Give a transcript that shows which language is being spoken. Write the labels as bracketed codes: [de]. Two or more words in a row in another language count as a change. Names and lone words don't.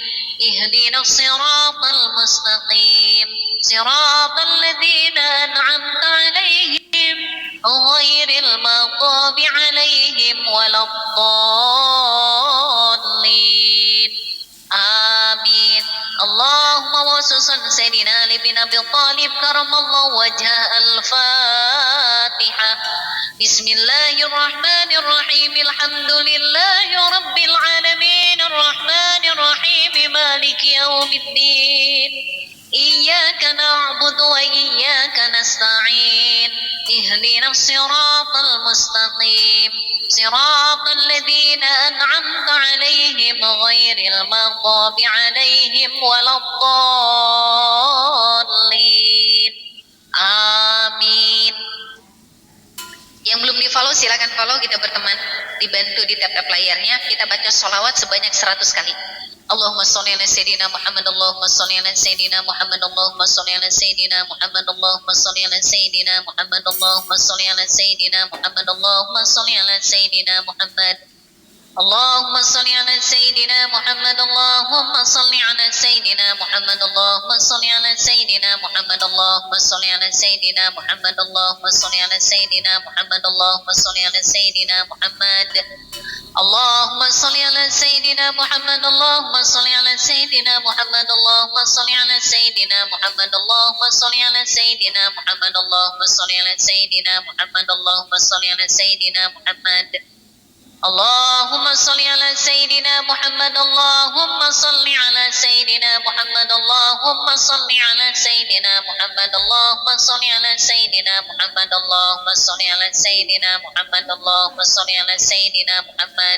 [ar] اهدنا الصراط المستقيم. صراط الذين أنعمت عليهم غير المغضوب عليهم ولا الضالين. Amin. اللهم خصوصا سيدنا علي بن أبي طالب كرم الله وجهه. Al-Fatihah. بسم الله الرحمن الرحيم. الحمد لله رب العالمين. الرحمن الرحيم. مالك يوم الدين. إياك نعبد وإياك نستعين اهدنا الصراط المستقيم صراط الذين أنعمت عليهم غير المغضوب عليهم ولا الضالين آمين. [id] Yang belum di follow silakan follow, kita berteman, dibantu di tap-tap layarnya, kita baca sholawat sebanyak 100 kali. [ar] اللهم صل على سيدنا محمد، اللهم صل على سيدنا محمد، اللهم صل على سيدنا محمد، اللهم صل على سيدنا محمد، اللهم صل على سيدنا محمد، اللهم صل على سيدنا محمد. اللهم صل على سيدنا محمد، اللهم صل على سيدنا محمد، اللهم صل على سيدنا محمد، اللهم صل على سيدنا محمد، اللهم صل على سيدنا محمد، اللهم صل على سيدنا محمد. اللهم صل على سيدنا محمد، اللهم صل على سيدنا محمد، اللهم صل على سيدنا محمد، اللهم صل على سيدنا محمد، اللهم صل على سيدنا محمد، اللهم صل على سيدنا محمد. اللهم صل على سيدنا محمد، اللهم صل على سيدنا محمد، اللهم صل على سيدنا محمد، اللهم صل على سيدنا محمد، اللهم صل على سيدنا محمد، اللهم صل على سيدنا محمد.